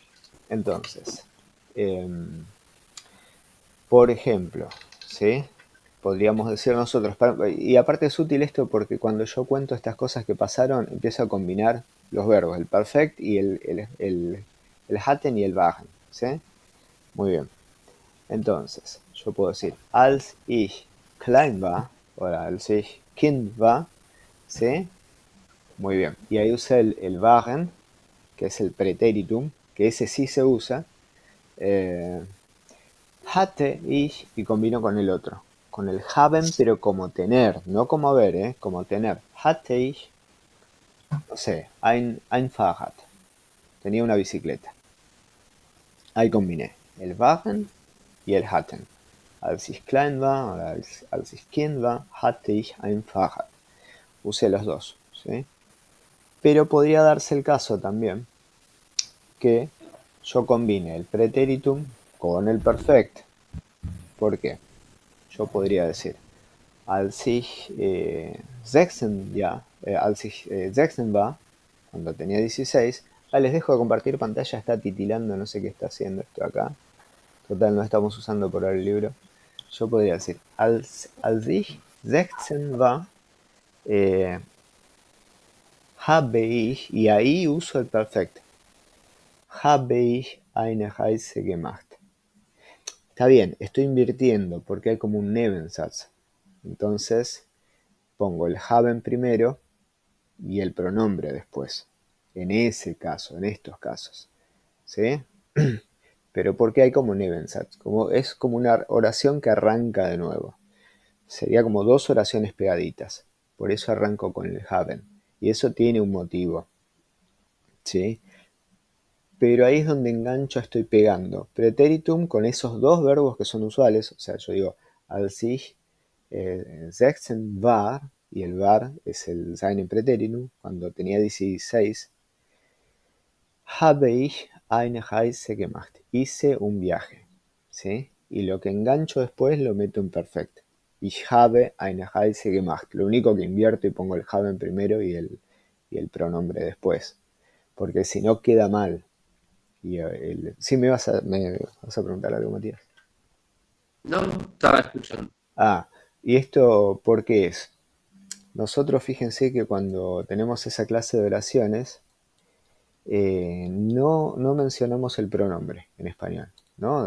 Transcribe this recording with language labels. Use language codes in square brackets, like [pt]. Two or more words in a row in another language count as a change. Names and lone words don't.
[es] Entonces, por ejemplo, ¿sí? podríamos decir nosotros. Y aparte es útil esto porque cuando yo cuento estas cosas que pasaron, empiezo a combinar los verbos, el perfect y el hatten y el waren, ¿sí? Muy bien. Entonces, yo puedo decir, [de] als ich klein war, o als ich Kind war, [es] ¿sí? Muy bien. Y ahí usa el waren, que es el pretéritum, que ese sí se usa. [de] Hatte ich, [es] y combino con el otro, con el haben, pero como tener, no como haber, como tener. [de] Hatte ich, [es] no sé, [de] ein Fahrrad, [es] tenía una bicicleta. Ahí combiné el waren y el hatten. [de] Als ich klein war, oder als ich Kind war, hatte ich ein Fahrrad. [es] Usé los dos, ¿sí? Pero podría darse el caso también que yo combine el pretéritum con el perfect. ¿Por qué? Yo podría decir, [de] als ich 16, als ich 16 war, [es] cuando tenía 16, les dejo de compartir pantalla, está titilando, no sé qué está haciendo esto acá. Total, no estamos usando por ahora el libro. Yo podría decir, [de] als ich 16 war, habe ich, [es] y ahí uso el perfecto, [de] habe ich eine Reise gemacht. [es] Está bien, estoy invirtiendo porque hay como un Nebensatz. Entonces pongo el haben primero y el pronombre después. En ese caso, en estos casos. ¿Sí? Pero porque hay como Nebensatz. Es como una oración que arranca de nuevo. Sería como dos oraciones pegaditas. Por eso arranco con el haben. Y eso tiene un motivo. ¿Sí? Pero ahí es donde engancho, estoy pegando pretéritum con esos dos verbos que son usuales. O sea, yo digo, [de] als ich 16 war, [es] y el war es el [de] sein im Präteritum, [es] cuando tenía 16, [de] habe ich eine Reise gemacht, [es] hice un viaje, ¿sí? Y lo que engancho después lo meto en perfecto. [de] Ich habe eine Reise gemacht. [es] Lo único que invierto y pongo el haben primero y el pronombre después. Porque si no queda mal. Sí, me vas a preguntar algo, Matías. No, estaba escuchando. ¿Y esto por qué es? Nosotros fíjense que cuando tenemos esa clase de oraciones, no mencionamos el pronombre en español, ¿no?